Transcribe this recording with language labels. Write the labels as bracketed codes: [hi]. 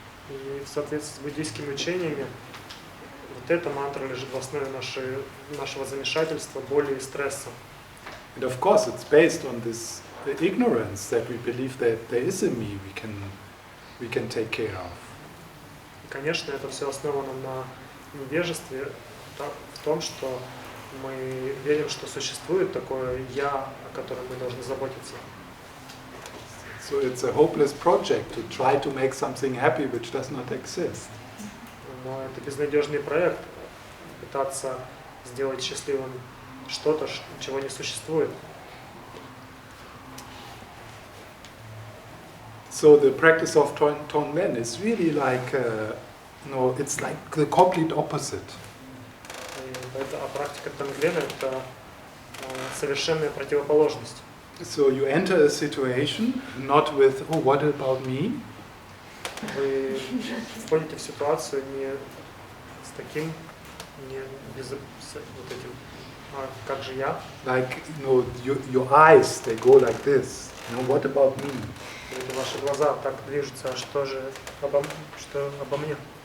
[ru] И в соответствии с буддийскими учениями, вот эта мантра лежит в основе нашего замешательства, боли и стресса. [en] And of course, it's based on this ignorance that we believe that there is a me we can take care of. [ru] И, конечно, это все основано на невежестве, в том, что мы верим, что существует такое «я», о котором мы должны заботиться. [en] So it's a hopeless project to try to make something happy which does not exist. [ru] Но это безнадежный проект пытаться сделать счастливым что-то, чего не существует. [en] So the practice of Tonglen is really like, it's like the complete opposite. [ru] А практика Тонглена – это совершенная противоположность. [en] So you enter a situation not with, what about me? [ru] Вы входите в ситуацию не с таким, не без вот этим, как же я? [en] Like, your eyes, they go like this. What about me? [ru] Ваши глаза так движутся, а что же обо мне?